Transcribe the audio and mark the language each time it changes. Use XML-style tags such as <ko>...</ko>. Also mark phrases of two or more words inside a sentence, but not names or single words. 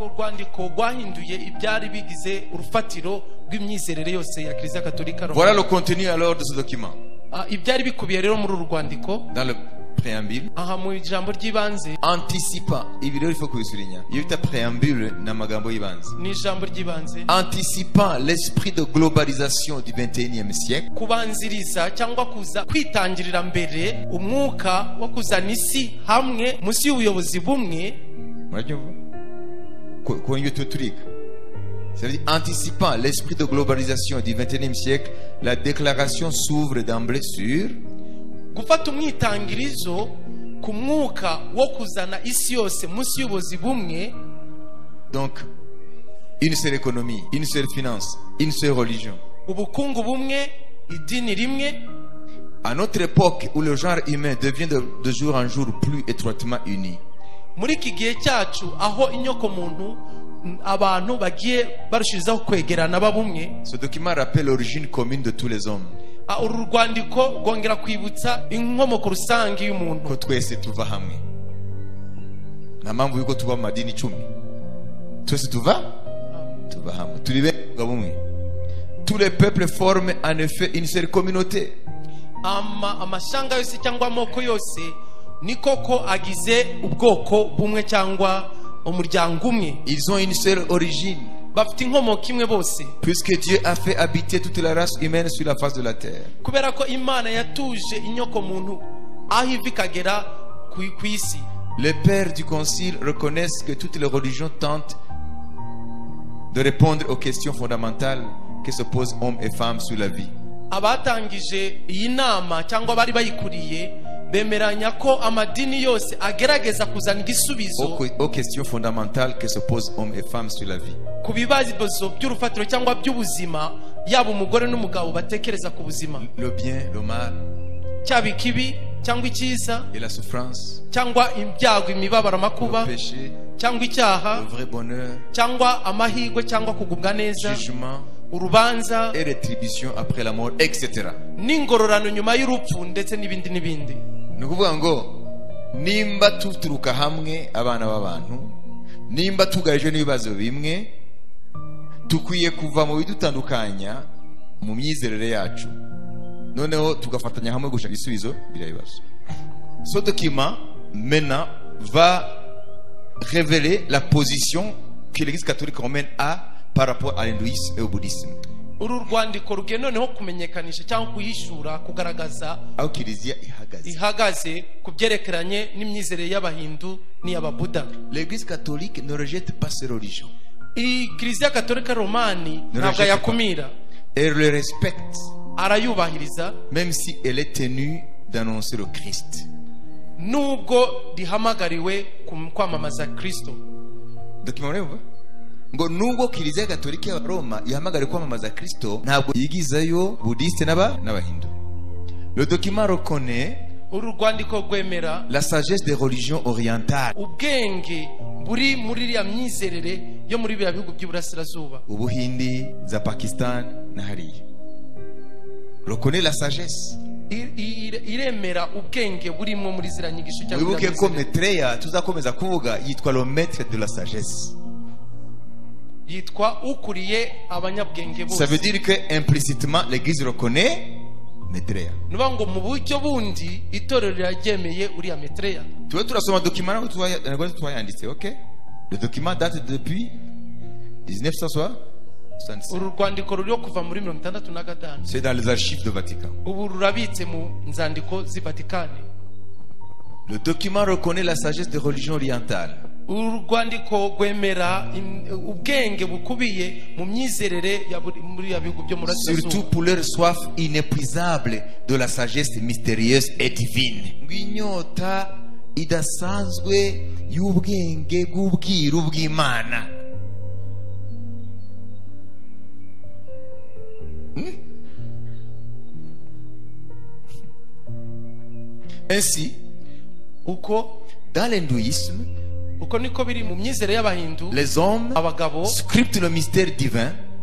<fr>Voilà le contenu alors de ce document. Dans le préambule, anticipant, il faut que vous souligniez, il y a préambule dans</fr> <rw>magambo y'ibanze.</rw> <fr>Anticipant l'esprit de globalisation du 21e siècle.</fr> <rw>Kubanziriza cyangwa kuza kwitangirira mbere umwuka wo kuzana isi hamwe musi y'ubuyobozi bumwe.</rw> <fr>C'est-à-dire anticipant l'esprit de globalisation du 21e siècle, la déclaration s'ouvre d'emblée sur</fr> <rw>gufata umwitangirizo ku mwuka wo kuzana isi yose musi y'ubuyobozi bumwe.</rw> <fr>Donc une seule économie, une seule finance, une seule religion.</fr> <rw>Ubukungu bumwe, idini rimwe.</rw> <fr>À notre époque où le genre humain devient de jour en jour plus étroitement uni.</fr> <rw>Muri iki gihe cyacu aho inyoko muntu abantu bagiye barushirizaho kwegerana babumwe.</rw> <fr>Ce document rappelle l'origine commune de tous les hommes.</fr> <rw>Uru rwandiko rwongera kwibutsa inkomoko rusange y'umuntu. Ko twese tuva hamwe. Na mpamvu yuko tuba mu madini 10. Twese tuva hamwe. Turi bamwe.</rw> <fr>Tous les peuples forment en effet une seule communauté.</fr> <rw>Amashanga yose cyangwa amoko yose ni koko agize ubwoko bumwe cyangwa umuryango umwe.</rw> <fr>Ils ont une seule origine.</fr> <rw>Bafite inkomoko imwe bose.</rw> <fr>Puisque Dieu a fait habiter toute la race humaine sur la face de la terre.</fr> <rw>Kubera ko Imana yatuje inyoko muntu aho ivikagera ku isi.</rw> <fr>Les pères du concile reconnaissent que toutes les religions tentent de répondre aux questions fondamentales que se posent hommes et femmes sur la vie.</fr> <rw>Abatangije iyi nama cyangwa bari bayikuriye bemeranya ko amadini yose agerageza kuzana igisubizo</rw> <fr>aux questions fondamentales que se posent hommes et femmes sur la vie.</fr> <rw>Ku bibazo by'urufatiro cyangwa by'ubuzima yaba umugore n'umugabo batekereza ku buzima.</rw> <fr>Le bien, le mal,</fr> <rw>cyaba ikibi cyangwa icyiza,</rw> <fr>et la souffrance,</fr> <rw>cyangwa ibyago, imibabaro, amakuba,</rw> <fr>le péché,</fr> <rw>cyangwa icyaha,</rw> <fr>le vrai bonheur,</fr> <rw>cyangwa amahirwe cyangwa kugubwa neza,</rw> <fr>jugement,</fr> <rw>urubanza</rw> <fr>et rétribution après la mort, etc.</fr> <rw>n'ingororano nyuma y'urupfu ndetse n'ibindi n'ibindi. Ni ukuvuga ngo nimba tuturuka hamwe abana b'abantu, nimba tugarijwe n'ibibazo bimwe, tukwiye kuva mu bidutandukanya mu myizerere yacu, noneho tugafatanya hamwe gushaka ibisubizo biriya bibazo.</rw> <fr>Ce document maintenant va révéler la position que l'Église catholique romaine a par rapport à l'hindouisme et au bouddhisme.</fr> <rw>Uru rwandiko rugiye noneho kumenyekanisha cyangwa kuyishura kugaragaza aho Kiliziya ihagaze ku byerekeranye n'imyizerere y'abahindu n'iy'ababuda.</rw> <fr>L'Église catholique ne rejette pas ces religions.</fr> <rw>Kiliziya Katolika Romani ntabwo yakumira.</rw> <fr>Elle les respecte.</fr> <rw>arayubahiriza</rw> <fr>même si elle est tenue d'annoncer le Christ.</fr> <rw>nubwo rihamagariwe kwamamaza Kristo. Dokimureba ngo nubwo Kiliziya Gatolika ya Roma ihamagariwe kwamamaza Kristo, ntabwo yigizayo Buddhiste n'abahindu.</rw> <fr>Le document reconnaît</fr> <rw>urwandiko rwemera</rw> <fr>la sagesse des religions orientales,</fr> <rw>ubwenge buri muri iriya myizerere yo muri biriya bihugu by'Iburasirazuba, Ubuhindi, za Pakistan na hariya.</rw> <fr>Reconnaît la sagesse.</fr> <rw>iremera ubwenge burimo muri zira nyigisho cyangwa wibuke ko Maitreya tuzakomeza kuvuga yitwa</rw> <fr>le maître de la sagesse.</fr> <rw>yitwa ukuriye abanyabwenge bose.</rw> <fr>Ça veut dire que implicitement l'église reconnaît Maitreya.</fr> <rw>nuba ngo mu buryo bundi itorero ryagemeye uriya Maitreya. Tuwe turasoma document ngo twayanditse, OK?</rw> <fr>Le document date depuis 1966.</fr> <rw>uru rwandiko ruriho kuva muri 1965.</rw> <fr>C'est dans les archives de Vatican.</fr> <rw>ubu rurabitse mu nzandiko z'i Vatikani.</rw> <fr>Le document reconnaît la sagesse des religions orientales.</fr> <rw>uru rwandiko rwemera ubwenge bukubiye mu myizerere ya muri ya bihugu byo muri Asia.</rw> <fr>Surtout pour leur soif inépuisable de la sagesse mystérieuse et divine.</fr> <rw>Ngwinyota idasanzwe y'ubwenge bw'ubwiru bw'Imana.</rw> <fr>Ainsi, dans l'hindouisme, les hommes scriptent le mystère divin</fr>